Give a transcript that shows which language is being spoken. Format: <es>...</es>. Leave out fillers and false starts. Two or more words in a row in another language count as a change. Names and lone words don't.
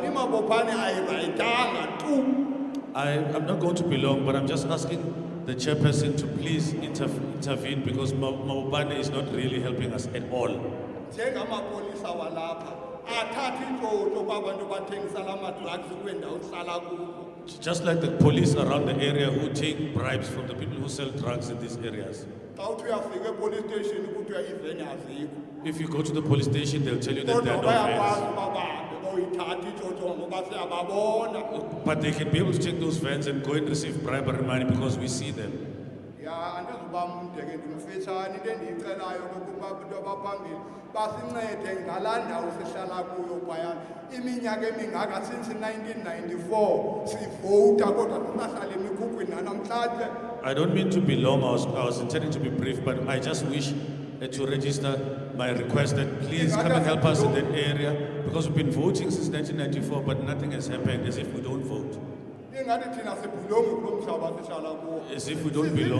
<xh>iMabopane ayirayitanga tu.</xh> <en>I'm not going to be long, but I'm just asking the chairperson to please intervene because Mabopane is not really helping us at all.</en> <xh>Njengamapolisa walapha athatha intoto kwabantu bathengisa lama-drugs kwendawo sihlala kuzo.</xh> <en>Just like the police around the area who take bribes from the people who sell drugs in these areas. If you go to the police station, they'll tell you that there are no vans.</en> <xh>bayoyithatha itsotso ngoba siyababona.</xh> <en>But they can be able to take those vans and go and receive bribery money because we see them.</en> <xh>Ya andizuba mde ke ndimfitshane into endiyicelayo kokuba abantu abaphambili basincede ngalaa ndawo sihlala kuyo phayana iminyaka emingaka since 1994 sivota kodwa singahlala emikhukwini nanamhlanje.</xh> <en>I don't mean to be long, I was intending to be brief, but I just wish to register my request that please come and help us in that area because we've been voting since 1994, but nothing has happened as if we don't vote. As if we don't belong.</en>